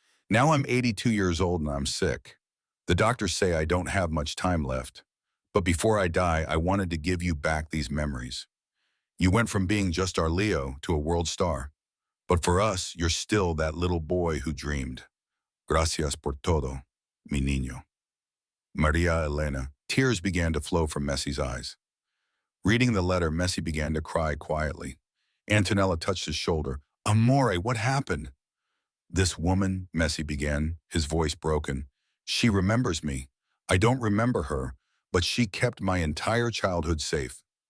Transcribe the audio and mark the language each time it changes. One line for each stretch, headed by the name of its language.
English: Now I'm 82 years old and I'm sick. The doctors say I don't have much time left. But before I die, I wanted to give you back these memories. You went from being just our Leo to a world star. But for us, you're still that little boy who dreamed.
Spanish: Gracias por todo, mi niño."
English: Maria Elena. Tears began to flow from Messi's eyes. Reading the letter, Messi began to cry quietly. Antonella touched his shoulder. "Amore, what happened?" "This woman," Messi began, his voice broken. "She remembers me. I don't remember her, but she kept my entire childhood safe."